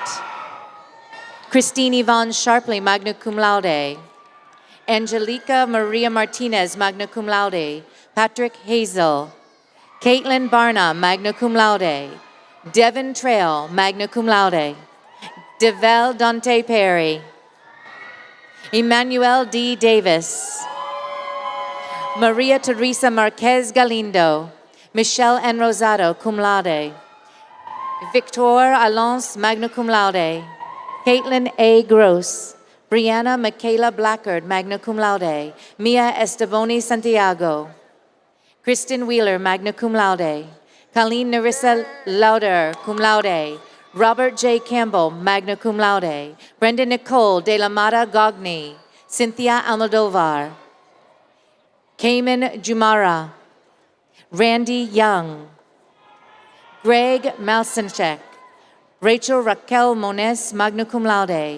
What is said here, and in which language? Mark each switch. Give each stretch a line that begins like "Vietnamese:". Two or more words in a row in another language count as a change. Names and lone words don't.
English: Christine Yvonne Sharpley,
Latin: magna cum laude.
English: Angelica Maria Martinez,
Latin: magna cum laude.
English: Patrick Hazel. Caitlin Barnum,
Latin: magna cum laude.
English: Devin Trail,
Latin: magna cum laude.
English: Devel Dante Perry. Emmanuel D. Davis. Maria Teresa Marquez Galindo. Michelle N. Rosado,
Latin: cum laude.
English: Victor Alonso,
Latin: magna cum laude.
English: Caitlin A. Gross. Brianna Michaela Blackard,
Latin: magna cum laude.
English: Mia Esteboni Santiago. Kristen Wheeler,
Latin: magna cum laude.
English: Colleen Narissa Lauder,
Latin: cum laude.
English: Robert J. Campbell,
Latin: magna cum laude.
English: Brenda Nicole de la Mata Gogni. Cynthia Almodovar. Cayman Jumara. Randy Young. Greg Malsenchek. Rachel Raquel Moniz,
Latin: magna cum laude.